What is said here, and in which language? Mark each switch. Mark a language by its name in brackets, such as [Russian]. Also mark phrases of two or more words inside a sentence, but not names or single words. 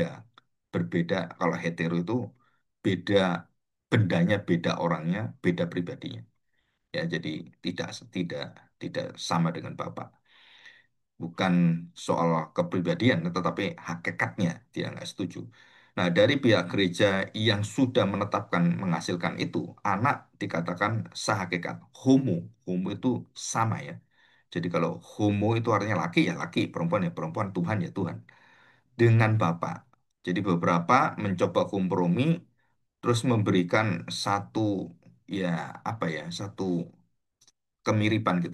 [Indonesian] Berbeda kalau hetero itu beda bendanya, beda orangnya, beda pribadinya. Ya, jadi tidak tidak tidak sama dengan Bapak, bukan soal kepribadian, tetapi hakikatnya dia nggak setuju. Nah, dari pihak gereja yang sudah menetapkan menghasilkan itu, anak dikatakan sehakikat. Homo, homo itu sama ya. Jadi kalau homo itu artinya laki ya laki, perempuan ya perempuan, Tuhan ya Tuhan. Dengan Bapa. Jadi beberapa mencoba kompromi, terus memberikan satu ya apa ya, satu kemiripan gitu.